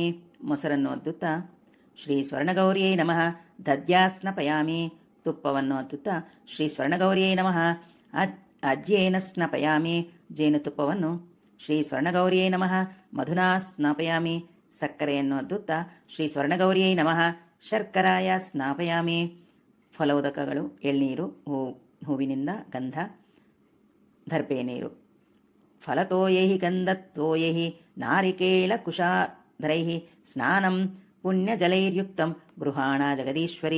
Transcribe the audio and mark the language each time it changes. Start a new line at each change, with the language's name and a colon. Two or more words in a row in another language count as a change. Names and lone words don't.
Kannada: ಮೊಸರನ್ನು ಅದ್ದುತ್ತಾ
Sanskrit: ಶ್ರೀ ಸ್ವರ್ಣಗೌರಿಯೇ ನಮಃ. ದದ್ಯಾ ಸ್ನಪಯಾಮಿ.
Kannada: ತುಪ್ಪವನ್ನು ಅದ್ದುತ್ತಾ
Sanskrit: ಶ್ರೀ ಸ್ವರ್ಣಗೌರಿಯೇ ನಮಃ. ಅಜ್ಯೇನ ಸ್ನಪಯಾಮಿ. ಜೇನುತುಪ್ಪವನ್ನು ಶ್ರೀ ಸ್ವರ್ಣಗೌರಿಯೇ ನಮಃ. ಮಧುನಾ ಸ್ನಾಪಯಾಮಿ.
Kannada: ಸಕ್ಕರೆಯನ್ನು ಅದ್ದುತ್ತಾ
Sanskrit: ಶ್ರೀ ಸ್ವರ್ಣಗೌರಿಯೇ ನಮಃ. ಶರ್ಕರಾಯ ಸ್ನಾಪಯಾಮಿ.
Kannada: ಫಲೋದಕಗಳು ಎಳ್ನೀರು, ಹೂವಿನಿಂದ ಗಂಧ, ದರ್ಭೆ ನೀರು.
Sanskrit: ಫಲತೋಯೈಹಿ ಗಂಧತ್ತೋಯೈಹಿ ನಾರಿಕೇಳ ಕುಶಾಧರೈಹಿ ಸ್ನಾನಂ ಪುಣ್ಯಜಲೈರ್ಯುಕ್ತಂ ಗೃಹಾಣ ಜಗದೀಶ್ವರಿ.